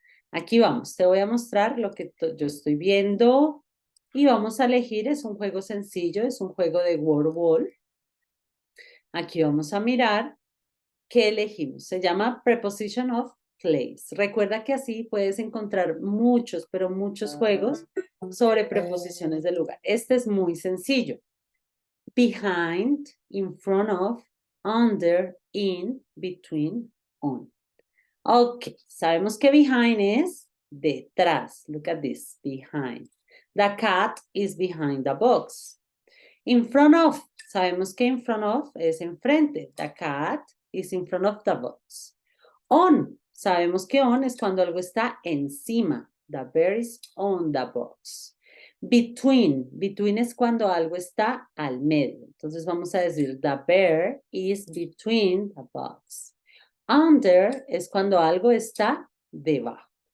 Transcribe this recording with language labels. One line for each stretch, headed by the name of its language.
Spanish: Aquí vamos, te voy a mostrar lo que yo estoy viendo y vamos a elegir, es un juego sencillo, es un juego de word wall. Aquí vamos a mirar qué elegimos. Se llama Preposition of Place. Recuerda que así puedes encontrar muchos, pero muchos juegos sobre preposiciones de lugar. Este es muy sencillo.
English: Behind, in front of, under, in, between, on.
Spanish: Ok, sabemos que behind es detrás.
English: Look at this, behind. The cat is behind the box.
Spanish: In front of, sabemos que in front of es enfrente.
English: The cat is in front of the box.
Spanish: On, sabemos que on es cuando algo está encima.
English: The bear is on the box. Between
Spanish: es cuando algo está al medio. Entonces vamos a decir,
English: the bear is between the box.
Spanish: Under es cuando algo está debajo.